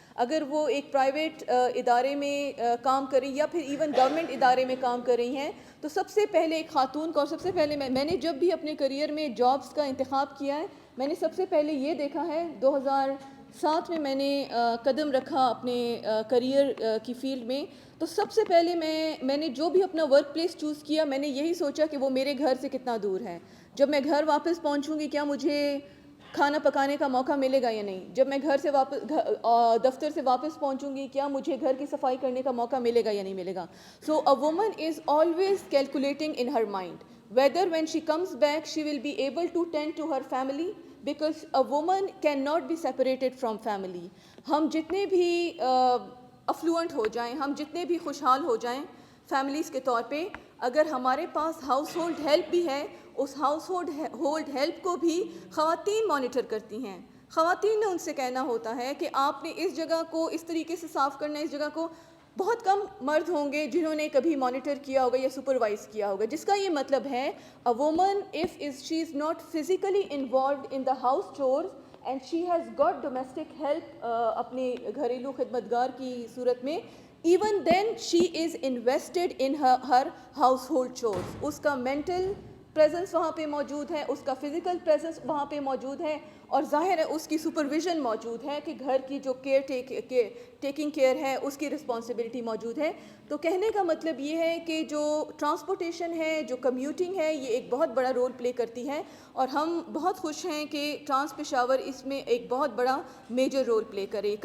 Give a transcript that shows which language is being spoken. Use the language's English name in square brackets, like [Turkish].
[Urdu] اگر وہ ایک پرائیویٹ ادارے میں کام کر رہی یا پھر ایون گورنمنٹ ادارے میں کام کر رہی ہیں, تو سب سے پہلے ایک خاتون کو, اور سب سے پہلے میں نے جب بھی اپنے کریئر میں جابس کا انتخاب کیا ہے, میں نے سب سے پہلے یہ دیکھا ہے 2007 میں نے قدم رکھا اپنے کریئر کی فیلڈ میں, تو سب سے پہلے میں نے جو بھی اپنا ورک پلیس چوز کیا, میں نے یہی سوچا کہ وہ میرے گھر سے کتنا دور ہے. جب میں گھر واپس پہنچوں گی کیا مجھے کھانا پکانے کا موقع ملے گا یا نہیں. جب میں گھر سے دفتر سے واپس پہنچوں گی کیا مجھے گھر کی صفائی کرنے کا موقع ملے گا یا نہیں ملے گا. [English] So a woman is always calculating in her mind whether when she comes back she will be able to tend to her family, because a woman cannot be separated from family. [Urdu] ہم جتنے بھی افلوئنٹ ہو جائیں, ہم جتنے بھی خوشحال ہو جائیں families کے طور پہ, اگر ہمارے پاس ہاؤس ہولڈ ہیلپ بھی ہے, اس ہاؤس ہولڈ ہیلپ کو بھی خواتین مانیٹر کرتی ہیں. خواتین نے ان سے کہنا ہوتا ہے کہ آپ نے اس جگہ کو اس طریقے سے صاف کرنا ہے, اس جگہ کو. بہت کم مرد ہوں گے جنہوں نے کبھی مانیٹر کیا ہوگا یا سپروائز کیا ہوگا, جس کا یہ مطلب ہے [English] a woman if she is not physically involved in the house chores and she has got domestic help [Urdu] اپنے گھریلو خدمتگار کی صورت میں, [English] even then she is invested in her household chores. [Urdu] اس کا mental presence وہاں پہ موجود ہے, اس کا physical presence وہاں پہ موجود ہے, اور ظاہر ہے اس کی supervision موجود ہے کہ گھر کی جو ٹیکنگ کیئر ہے اس کی رسپانسبلٹی موجود ہے. تو کہنے کا مطلب یہ ہے کہ جو ٹرانسپورٹیشن ہے, جو کمیوٹنگ ہے, یہ ایک بہت بڑا رول پلے کرتی ہے, اور ہم بہت خوش ہیں کہ ٹرانس پشاور اس میں ایک بہت بڑا میجر رول پلے کرے.